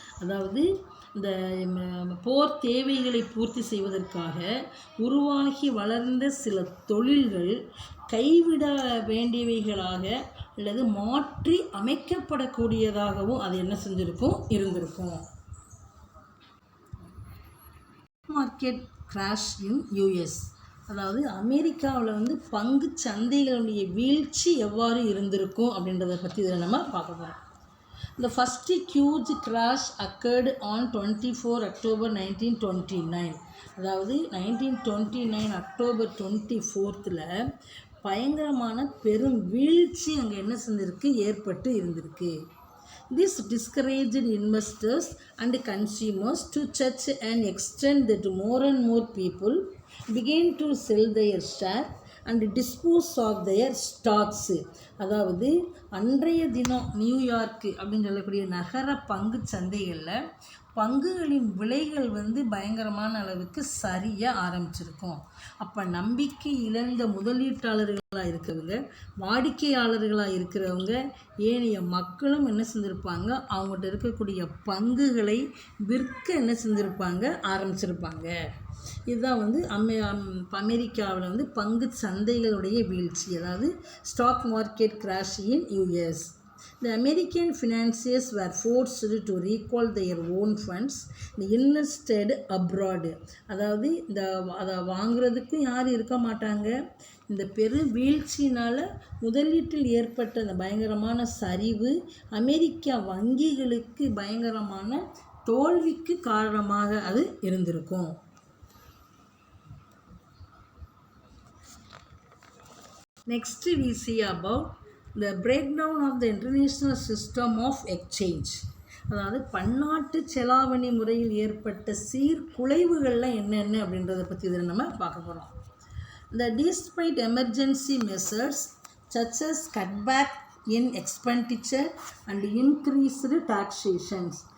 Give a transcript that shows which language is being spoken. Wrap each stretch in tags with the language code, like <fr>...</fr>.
<ta>அதாவது இந்த போர் தேவைகளை பூர்த்தி செய்வதற்காக உருவாகி வளர்ந்த சில தொழில்கள் கைவிட வேண்டியவைகளாக அல்லது மாற்றி அமைக்கப்படக்கூடியதாகவும் அது என்ன செஞ்சுருக்கும், இருந்திருக்கும்.</ta> <en>market crash in US,</en> <ta>அதாவது அமெரிக்காவில் பங்கு சந்தைகளுடைய வீழ்ச்சி எவ்வாறு இருந்திருக்கும் அப்படின்றத பற்றி இதில் நம்ம பார்க்க போகிறோம்.</ta> <en>The first huge crash occurred on 24 October 1929.</en> <ta>அதாவது 1929 அக்டோபர் 24ல் பயங்கரமான பெரும் வீழ்ச்சி அங்கே என்ன செஞ்சிருக்கு, ஏற்பட்டு இருந்திருக்கு.</ta> <en>This discouraged investors and consumers to such an extent that more and more people began to sell their share and dispose of their stocks.</en> <ta>அதாவது அன்றைய தினம் நியூயார்க்கு அப்படின்னு சொல்லக்கூடிய நகர பங்கு சந்தைகளில் பங்குகளின் விலைகள் பயங்கரமான அளவுக்கு சரிய ஆரம்பிச்சிருக்கும். அப்போ நம்பிக்கை இழந்த முதலீட்டாளர்களாக இருக்கிறவங்க, வாடிக்கையாளர்களாக இருக்கிறவங்க, ஏனைய மக்களும் என்ன செஞ்சுருப்பாங்க, அவங்கள்ட்ட இருக்கக்கூடிய பங்குகளை விற்க என்ன செஞ்சுருப்பாங்க, ஆரம்பிச்சிருப்பாங்க. இதுதான் அமெரிக்காவில் பங்கு சந்தைகளுடைய வீழ்ச்சி, அதாவது</ta> <en>Stock market crash in US. The American financiers were forced to recall their own funds invested abroad.</en> <ta>அதாவது அதை வாங்குறதுக்கும் யாரும் இருக்க மாட்டாங்க. இந்த பெரு வீழ்ச்சினால் முதலீட்டில் ஏற்பட்ட அந்த பயங்கரமான சரிவு அமெரிக்கா வங்கிகளுக்கு பயங்கரமான தோல்விக்கு காரணமாக அது இருந்திருக்கும்.</ta> <en>Next we see about the breakdown of the international system of exchange.</en> <ta>அதாவது பன்னாட்டு செலாவணி முறையில் ஏற்பட்ட சீர்குலைவுகள்லாம் என்னென்ன அப்படின்றத பற்றி இதில் நம்ம பார்க்க போகிறோம்.</ta> <en>The despite emergency measures such as cutback in expenditure and increased taxations.</en>